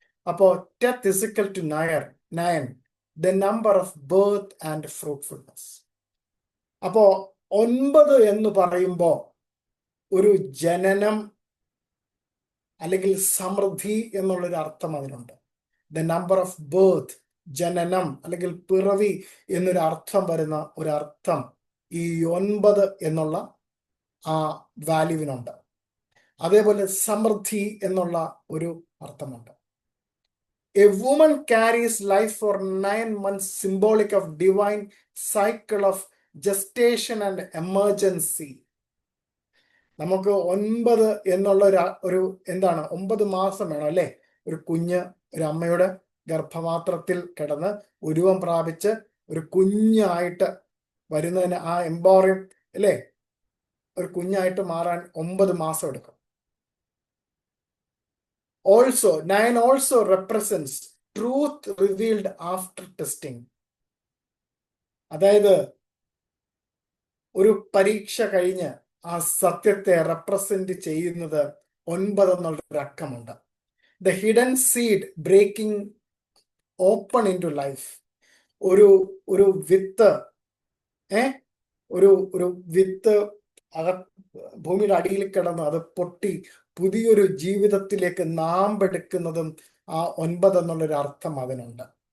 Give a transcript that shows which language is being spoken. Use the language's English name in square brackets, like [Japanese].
[English] അപ്പോ teth is equal to 9, the number of birth and fruitfulness. [Malayalam] അപ്പോ 9 എന്ന് പറയുമ്പോൾ ഒരു ജനനം അല്ലെങ്കിൽ സമൃദ്ധി എന്നുള്ളൊരു അർത്ഥം അതിനുണ്ട്. [English] the number of birth, [Malayalam] ജനനം അല്ലെങ്കിൽ പിറവി എന്നൊരു അർത്ഥം വരുന്ന ഒരു അർത്ഥം ഈ 9 എന്നുള്ള ആ വാല്യൂവിനുണ്ട്. അതേപോലെ സമൃദ്ധി എന്നുള്ള ഒരു അർത്ഥമുണ്ട്. [English] A woman carries life for 9 months, symbolic of divine cycle of gestation and emergency. [Malayalam] നമുക്ക് 9 എന്നുള്ള ഒരു എന്താണ്, 9 മാസം വേണം അല്ലേ ഒരു കുഞ്ഞ് ഒരു അമ്മയുടെ ഗർഭപാത്രത്തിൽ കിടന്ന് ഉരുവം പ്രാപിച്ച് ഒരു കുഞ്ഞായിട്ട് വരുന്നതിന്, ആ എംബോറിയം അല്ലേ, ഒരു കുഞ്ഞായിട്ട് മാറാൻ 9 മാസം എടുക്കും. [English] Also 9 also represents truth revealed after testing. [Malayalam] അതായത് ഒരു പരീക്ഷ കഴിഞ്ഞ് ആ സത്യത്തെ റെപ്രസെന്റ് ചെയ്യുന്നത് 9 എന്നുള്ളൊരു അക്കമുണ്ട്. [English] The hidden seed breaking open into life. [Malayalam] ഒരു വിത്ത് ഒരു വിത്ത് ഭൂമിയുടെ അടിയിൽ കിടന്ന് അത് പൊട്ടി പുതിയൊരു ജീവിതത്തിലേക്ക് നാമ്പെടുക്കുന്നതും ആ 9 എന്നുള്ളൊരു അർത്ഥം അതിനുണ്ട്.